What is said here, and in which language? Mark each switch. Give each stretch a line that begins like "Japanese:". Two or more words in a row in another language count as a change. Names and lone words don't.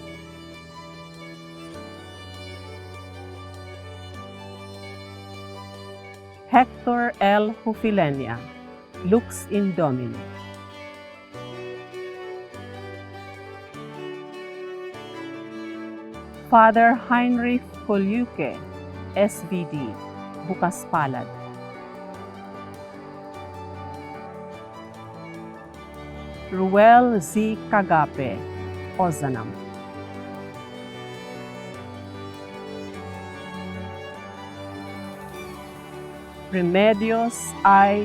English: Hector L. Hufilenia, Lux in Domino. Father Heinrich Kolyuke, SVD, Bukas Palad. Ruel Z. Cagape, Ozanam. Remedios I.